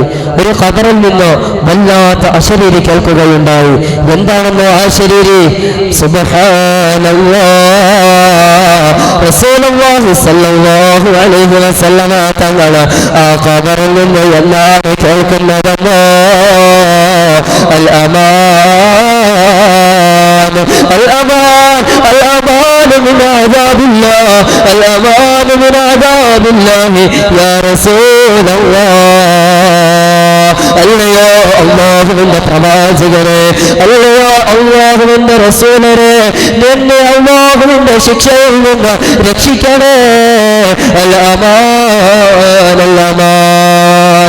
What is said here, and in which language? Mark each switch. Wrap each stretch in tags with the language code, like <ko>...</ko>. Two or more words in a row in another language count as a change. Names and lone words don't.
<ml>ഒരു ഖബറിൽ നിന്ന് വല്ലാത്ത അശരീരി കേൾക്കുകയുണ്ടായി. എന്താണെന്നോ ആ ശരീരി? സുബ്ഹാനല്ലാഹ്,</ml> <ar>رسول الله صلى الله عليه وسلم</ar> <ml>തങ്ങൾ ആ ഖബറിൽ നിന്ന് എന്താണ് കേൾക്കുന്നതെന്നോ?</ml> <ar>الأمان الأمان الأمان من عذاب الله الأمان من عذاب الله يا رسول الله.</ar> <ml>അല്ലയോ അല്ലാഹുവിന്റെ പ്രവാചകരെ, അല്ലയോ അല്ലാഹുവിന്റെ റസൂലരെ, നിന്നെ അല്ലാഹുവിന്റെ ശിക്ഷയിൽ നിന്ന് രക്ഷിക്കണേ.</ml> <ar>الأمان الأمان.</ar>